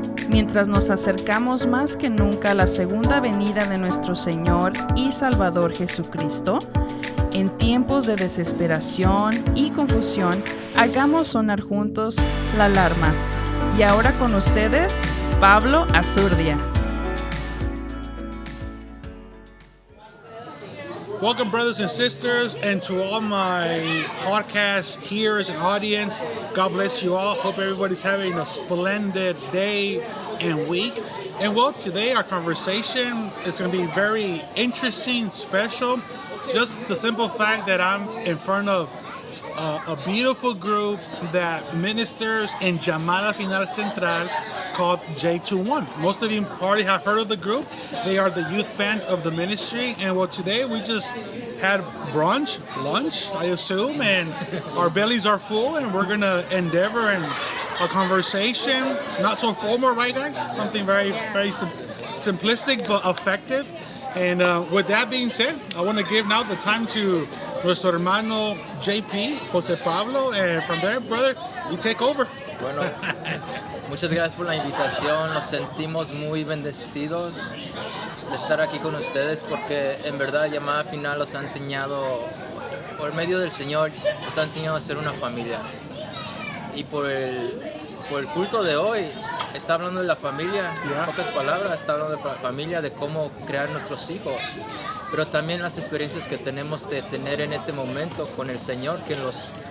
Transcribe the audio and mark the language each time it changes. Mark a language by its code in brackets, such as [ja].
[es] Mientras nos acercamos más que nunca a la segunda venida de nuestro Señor y Salvador Jesucristo, en tiempos de desesperación y confusión, hagamos sonar juntos la alarma. Y ahora con ustedes, Pablo Silvia. [en] Welcome, brothers and sisters, and to all my podcast hearers and audience. God bless you all. Hope everybody's having a splendid day and week. And well, today our conversation is going to be very interesting, special. Just the simple fact that I'm in front of a beautiful group that ministers in Llamada Final Central called J21. Most of you probably have heard of the group. They are the youth band of the ministry. And well, today we just had lunch, I assume, and our bellies are full, and we're going to endeavor in a conversation, not so formal, right, guys? Something very simplistic but effective. And with that being said, I want to give now the time to [es] nuestro hermano [en] JP, Jose Pablo, and from there, brother, you take over. [es] Bueno, muchas gracias por la invitación. Nos sentimos muy bendecidos de estar aquí con ustedes porque en verdad Llamada Final los ha enseñado, por medio del Señor, nos ha enseñado a ser una familia. Y por el culto de hoy, está hablando de la familia, en pocas palabras, está hablando de la familia, de cómo crear nuestros hijos, pero también las experiencias que tenemos de tener en este momento con el Señor, que nos